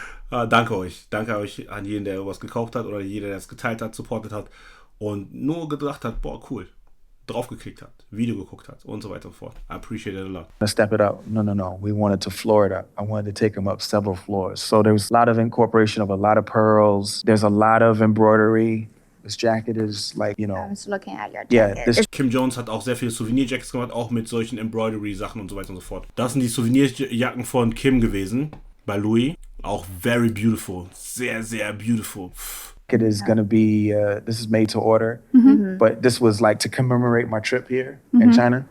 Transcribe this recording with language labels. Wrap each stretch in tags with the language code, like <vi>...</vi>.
<de>Danke euch an jeden, der was gekauft hat oder jeder, der es geteilt hat, supportet hat und nur gedacht hat, boah, cool. Draufgeklickt hat, Video geguckt hat und so weiter und so fort.</de> <en>I appreciate it a lot. Let's step it up. No. We wanted to floor it up. I wanted to take them up several floors. So there was a lot of incorporation of a lot of pearls. There's a lot of embroidery. This jacket is like, you know. I was looking at your jacket. Yeah,</en> <de>Kim Jones hat auch sehr viele Souvenir-Jackets gemacht, auch mit solchen Embroidery-Sachen und so weiter und so fort. Das sind die Souvenirjacken von Kim gewesen, bei Louis. Auch</de> <en>very beautiful.</en> <de>Sehr, sehr beautiful.</de> <en>It is going to be, this is made to order, but this was like to commemorate my trip here in China.</en>